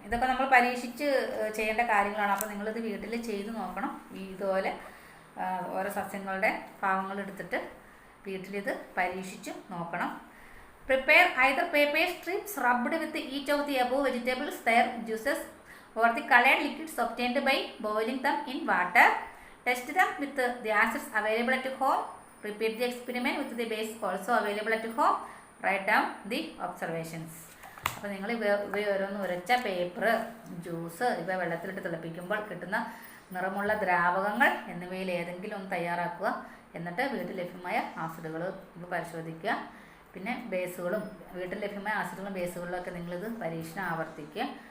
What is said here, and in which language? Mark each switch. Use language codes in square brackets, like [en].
[ml] ഇതൊക്കെ നമ്മൾ പരീക്ഷിച്ച് ചെയ്യേണ്ട കാര്യങ്ങളാണ്. അപ്പോൾ നിങ്ങളിത് വീട്ടിൽ ചെയ്ത് നോക്കണം. ഇതുപോലെ ഓരോ സസ്യങ്ങളുടെ ഭാഗങ്ങൾ എടുത്തിട്ട് വീട്ടിലിത് പരീക്ഷിച്ച് നോക്കണം. [en] Prepare either paper strips rubbed with each of the above vegetables, their juices or the colored liquids obtained by boiling them in water. Test them with the acids available at home. Repeat the experiment with the base also available at home. Write down the observations. [ml] അപ്പോൾ നിങ്ങൾ ഇവ ഓരോന്ന് ഉരച്ച paper, juice ഇവ വെള്ളത്തിലിട്ട് തിളപ്പിക്കുമ്പോൾ കിട്ടുന്ന നിറമുള്ള ദ്രാവകങ്ങൾ എന്നിവയിൽ ഏതെങ്കിലും ഒന്ന് തയ്യാറാക്കുക. എന്നിട്ട് വീട്ടിൽ ലഭ്യമായ ആസിഡുകൾ പരിശോധിക്കുക. പിന്നെ ബേസുകളും വീട്ടിൽ ലഭ്യമായ ആസിഡുകളും ബേസുകളിലൊക്കെ നിങ്ങളിത് പരീക്ഷണം ആവർത്തിക്കുക.